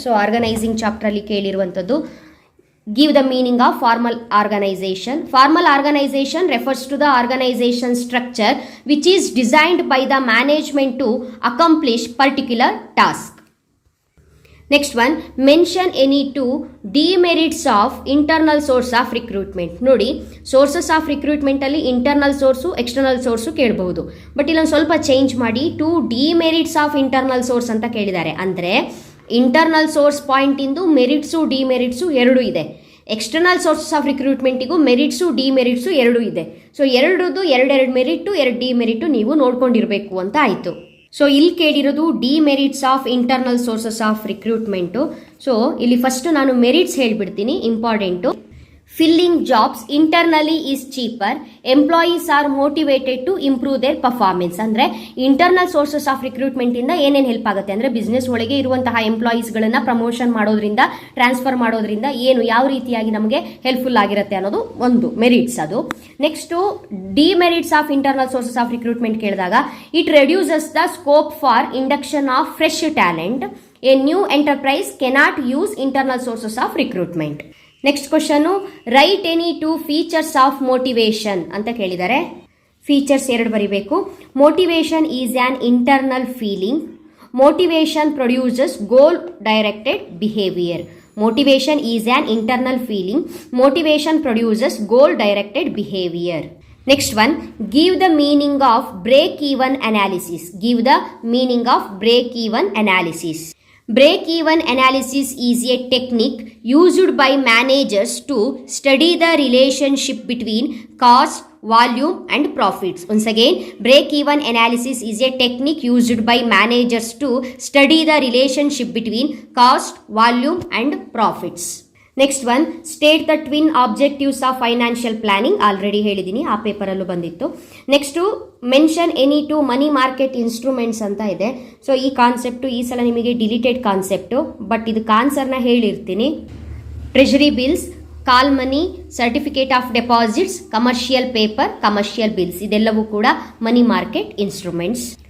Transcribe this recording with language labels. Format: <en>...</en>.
<en>So organizing chapter</en> <kn>ಅಲ್ಲಿ ಕೇಳಿರುವಂಥದ್ದು.</kn> <en>Give the meaning of formal organization. Formal organization refers to the organization structure which is designed by the management to accomplish particular task. Next one, mention any 2 demerits of internal source of recruitment.</en> <kn>ನೋಡಿ, sources of recruitment ಅಲ್ಲಿ internal source external source ಕೇಳಬಹುದು. But ಇಲ್ಲೊಂದು ಸ್ವಲ್ಪ change ಮಾಡಿ 2 demerits of internal source ಅಂತ ಕೇಳಿದ್ದಾರೆ. ಅಂದರೆ internal source point ಇಂದು ಮೆರಿಟ್ಸು ಡಿಮೆರಿಟ್ಸು 2 ಇದೆ. ಎಕ್ಸ್ಟರ್ನಲ್ ಸೋರ್ಸಸ್ ಆಫ್ ರಿಕ್ರೂಟ್ಮೆಂಟಿಗೂ ಮೆರಿಟ್ಸು ಡಿಮೆರಿಟ್ಸು 2 ಇದೆ. ಸೊ 2 ಮೆರಿಟು 2 ಡಿಮೆರಿಟು ನೀವು ನೋಡ್ಕೊಂಡಿರಬೇಕು ಅಂತ ಆಯಿತು. ಸೊ ಇಲ್ಲಿ ಕೇಳಿರೋದು demerits of internal sources of recruitment. So ಇಲ್ಲಿ ಫಸ್ಟ್ ನಾನು ಮೆರಿಟ್ಸ್ ಹೇಳ್ಬಿಡ್ತೀನಿ, important.</kn> <en>Filling jobs internally is cheaper. Employees are motivated to improve their performance.</en> <kn>ಅಂದರೆ ಇಂಟರ್ನಲ್ ಸೋರ್ಸಸ್ ಆಫ್ ರಿಕ್ರೂಟ್ಮೆಂಟ್ ಇಂದ ಏನೇನು ಹೆಲ್ಪ್ ಆಗುತ್ತೆ ಅಂದರೆ ಬಿಸ್ನೆಸ್ ಒಳಗೆ ಇರುವಂತಹ ಎಂಪ್ಲಾಯೀಸ್ಗಳನ್ನ ಪ್ರಮೋಷನ್ ಮಾಡೋದ್ರಿಂದ, ಟ್ರಾನ್ಸ್ಫರ್ ಮಾಡೋದ್ರಿಂದ ಏನು ಯಾವ ರೀತಿಯಾಗಿ ನಮಗೆ ಹೆಲ್ಪ್ಫುಲ್ ಆಗಿರುತ್ತೆ ಅನ್ನೋದು ಒಂದು ಮೆರಿಟ್ಸ್.</kn> <en>ಅದು next demerits of internal sources of recruitment ಕೇಳಿದಾಗ it reduces the scope for induction of fresh talent. A new enterprise cannot use internal sources of recruitment. Next question, write any 2 features of motivation ಅಂತ ಕೇಳಿದ್ದಾರೆ. Features 2 ಬರೀಬೇಕು. Motivation is an internal feeling. Motivation produces goal directed behaviour. Motivation is an internal feeling. Motivation produces goal directed behaviour. Next one, give the meaning of break-even analysis. Give the meaning of break-even analysis. Break-even analysis is a technique used by managers to study the relationship between cost, volume and profits. Once again, break-even analysis is a technique used by managers to study the relationship between cost, volume and profits. Next one, state the twin objectives of financial planning. Already</en> <kn>ಹೇಳಿದ್ದೀನಿ, ಆ ಪೇಪರಲ್ಲೂ ಬಂದಿತ್ತು.</kn> <en>Next mention any two money market instruments ಅಂತ ಇದೆ.</en> <kn>So ಈ concept ಈ ಸಲ ನಿಮಗೆ deleted concept, but ಇದಕ್ಕೆ ಆನ್ಸರ್ನ ಹೇಳಿರ್ತೀನಿ.</kn> <en>Treasury bills, call money, certificate of deposits, commercial paper, commercial bills, ಇದೆಲ್ಲವೂ ಕೂಡ money market instruments.</en>